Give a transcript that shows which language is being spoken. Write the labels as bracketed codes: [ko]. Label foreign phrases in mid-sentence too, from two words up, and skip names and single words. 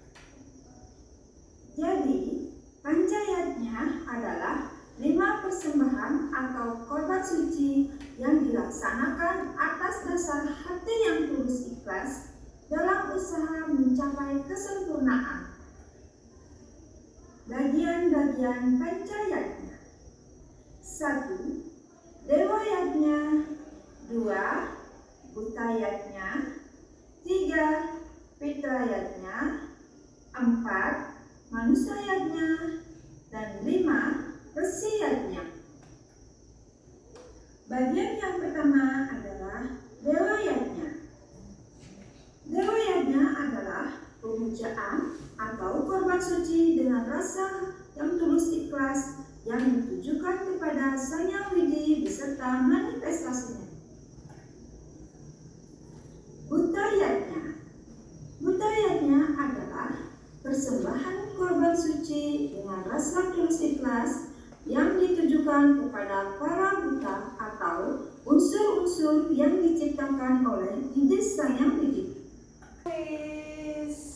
[id] Jadi, pancayadnya adalah 5 persembahan atau korban suci yang dilaksanakan atas dasar hati yang tulus ikhlas dalam usaha mencapai kesempurnaan. Bagian-bagian pancayadnya: 1. Dewa yadnya, 2. Buta yadnya, 3. Pitra yadnya, 4. Manusia yadnya, dan 5. Resi yadnya. Bagian yang pertama adalah dewa yadnya. Dewa yadnya adalah pemujaan atau korban suci dengan rasa yang tulus ikhlas yang ditujukan kepada Sang Yang Widi beserta manifestasinya. Buta yadnya. Buta yadnya adalah persembahan korban suci dengan rasa tulus ikhlas yang ditujukan kepada para buta atau unsur-unsur yang diciptakan oleh ide Sang Yang Widi. Kuis.